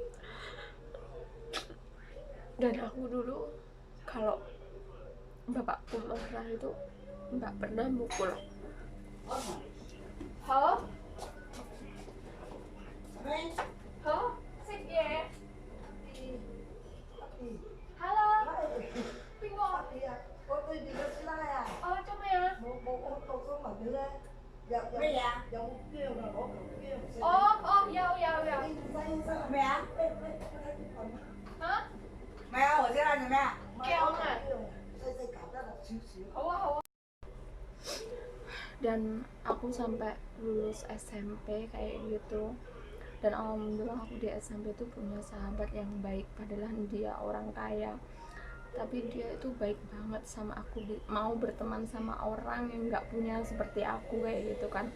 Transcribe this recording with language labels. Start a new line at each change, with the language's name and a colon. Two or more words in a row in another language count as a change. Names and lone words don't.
Indonesian: Dan aku dulu kalau bapakku marah itu nggak pernah mukul. Halo? Halo?
Javanese: Sik ya? Halo?
Vietnamese: Pingo? Trong này à? Vô. Vô. Hah?
Cantonese: 咩啊？或者係咩啊？ Keong ah. 細細夾得啦，少少。
Indonesian: Dan aku sampai lulus SMP kayak gitu. Dan alhamdulillah aku di SMP itu punya sahabat yang baik, padahal dia orang kaya, tapi dia itu baik banget sama aku, mau berteman sama orang yang nggak punya seperti aku kayak gitu kan.